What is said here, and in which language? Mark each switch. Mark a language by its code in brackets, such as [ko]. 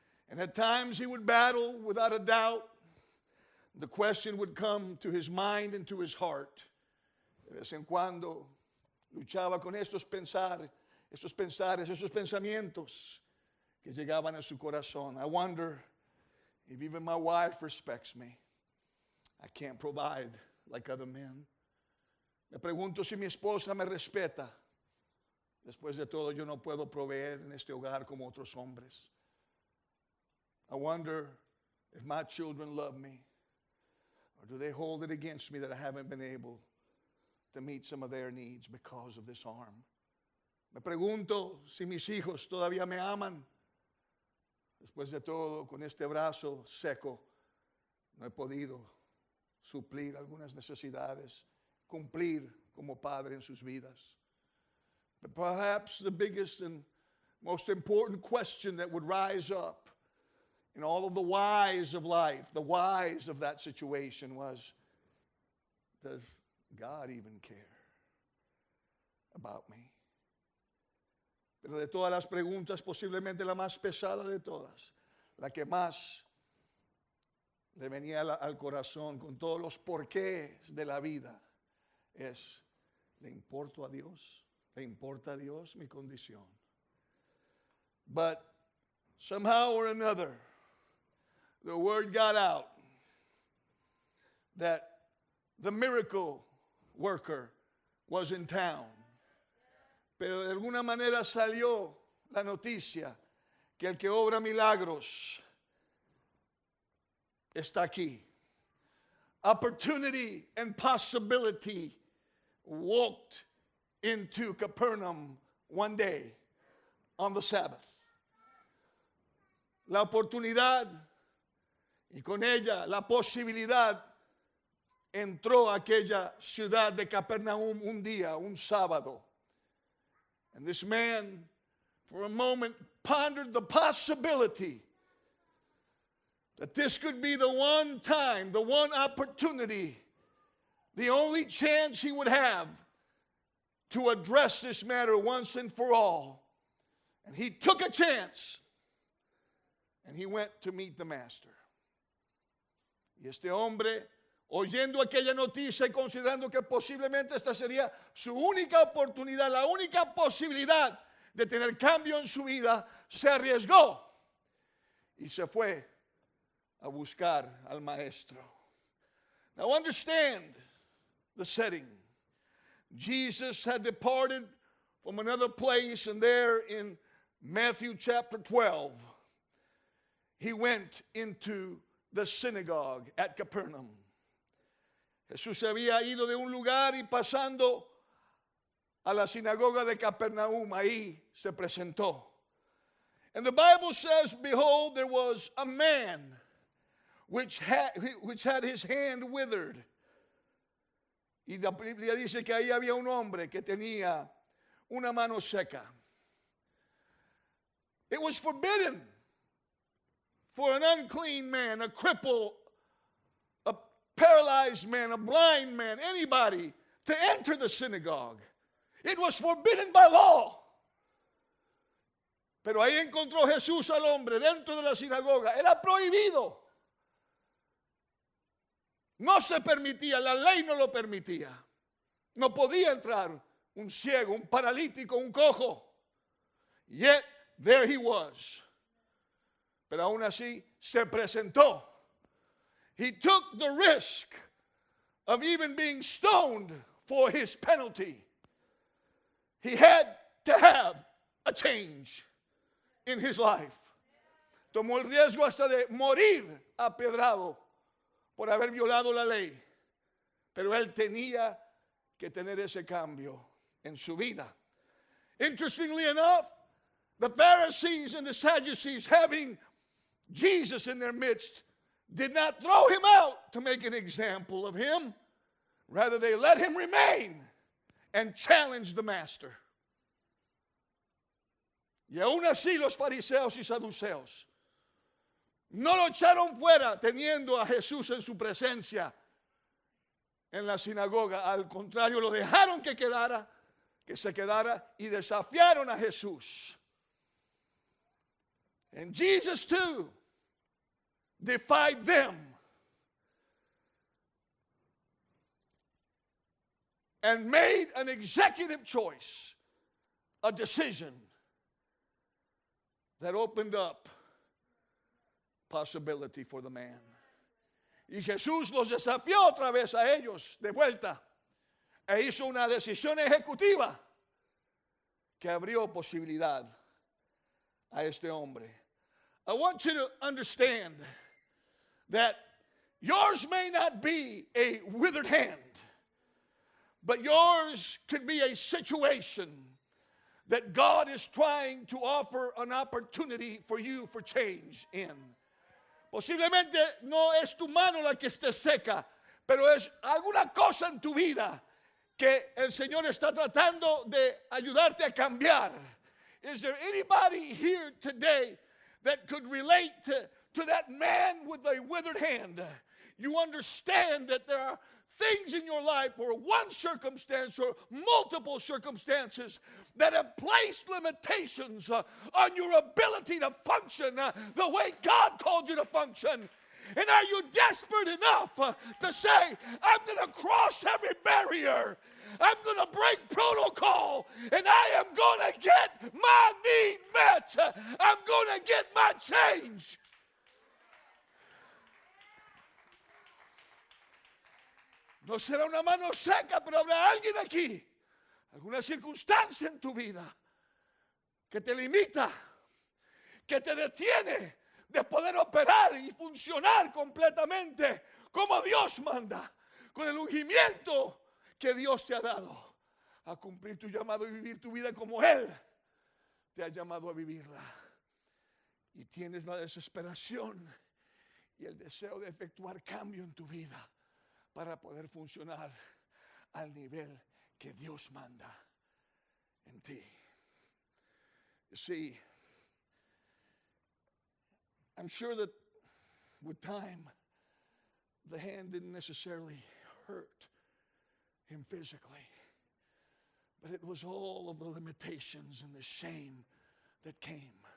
[en] And at times he would battle without a doubt. The question would come to his mind and to his heart. [es] De vez en cuando luchaba con esos pensamientos que llegaban a su corazón. [en] I wonder if even my wife respects me. I can't provide like other men. [es] Me pregunto si mi esposa me respeta. Después de todo, yo no puedo proveer en este hogar como otros hombres. [en] I wonder if my children love me, or do they hold it against me that I haven't been able to meet some of their needs because of this arm. [es] Me pregunto si mis hijos todavía me aman. Después de todo, con este brazo seco, no he podido suplir algunas necesidades, cumplir como padre en sus vidas. [en] But perhaps the biggest and most important question that would rise up in all of the whys of life, the whys of that situation was, does God even care about me? [es] Pero de todas las preguntas, posiblemente la más pesada de todas, la que más le venía al corazón con todos los porqués de la vida, es, ¿le importo a Dios? ¿Le importa a Dios mi condición? [en] But somehow or another, the word got out that the miracle worker was in town. [es] Pero de alguna manera salió la noticia que el que obra milagros está aquí. [en] Opportunity and possibility walked into Capernaum one day on the Sabbath. [es] La oportunidad y con ella la posibilidad entró a aquella ciudad de Capernaum un día, un sábado. [en] And this man, for a moment, pondered the possibility that this could be the one time, the one opportunity, the only chance he would have to address this matter once and for all. And he took a chance, and he went to meet the master. [es] Y este hombre, oyendo aquella noticia y considerando que posiblemente esta sería su única oportunidad, la única posibilidad de tener cambio en su vida, se arriesgó y se fue a buscar al maestro. [en] Now understand the setting. Jesus had departed from another place, and there in Matthew chapter 12, he went into the synagogue at Capernaum. [es] Jesús había ido de un lugar y pasando a la sinagoga de Capernaum, ahí se presentó. [en] And the Bible says, behold, there was a man which had his hand withered. [es] Y la Biblia dice que ahí había un hombre que tenía una mano seca. [en] It was forbidden for an unclean man, a cripple, a paralyzed man, a blind man, anybody to enter the synagogue. It was forbidden by law. [es] Pero ahí encontró Jesús al hombre dentro de la sinagoga. Era prohibido. No se permitía, la ley no lo permitía. No podía entrar un ciego, un paralítico, un cojo. [en] Yet there he was. [es] Pero aún así se presentó. [en] He took the risk of even being stoned for his penalty. He had to have a change in his life. [es] Tomó el riesgo hasta de morir apiedrado por haber violado la ley. Pero él tenía que tener ese cambio en su vida. [en] Interestingly enough, the Pharisees and the Sadducees, having Jesus in their midst, did not throw him out to make an example of him. Rather, they let him remain and challenged the master. [es] Y aún así los fariseos y saduceos no lo echaron fuera teniendo a Jesús en su presencia en la sinagoga. Al contrario, lo dejaron que se quedara y desafiaron a Jesús. [en] And Jesus too defied them and made an executive choice, a decision that opened up possibility for the man. [es] Y Jesús los desafió otra vez a ellos de vuelta e hizo una decisión ejecutiva que abrió posibilidad a este hombre. [en] I want you to understand that yours may not be a withered hand, but yours could be a situation that God is trying to offer an opportunity for you for change in. [es] Posiblemente no es tu mano la que esté seca, pero es alguna cosa en tu vida que el Señor está tratando de ayudarte a cambiar. [en] Is there anybody here today that could relate to that man with a withered hand? You understand that there are things in your life, or one circumstance or multiple circumstances, that have placed limitations on your ability to function the way God called you to function. And are you desperate enough to say, I'm going to cross every barrier, I'm going to break protocol, and I am going to get my need met, I'm going to get my change? [es] No será una mano seca, pero habrá alguien aquí, alguna circunstancia en tu vida que te limita, que te detiene de poder operar y funcionar completamente como Dios manda, con el ungimiento que Dios te ha dado a cumplir tu llamado y vivir tu vida como Él te ha llamado a vivirla. Y tienes la desesperación y el deseo de efectuar cambio en tu vida para poder funcionar al nivel que Dios manda en ti. [en] You see, I'm sure that with time, the hand didn't necessarily hurt him physically, but it was all of the limitations and the shame that came.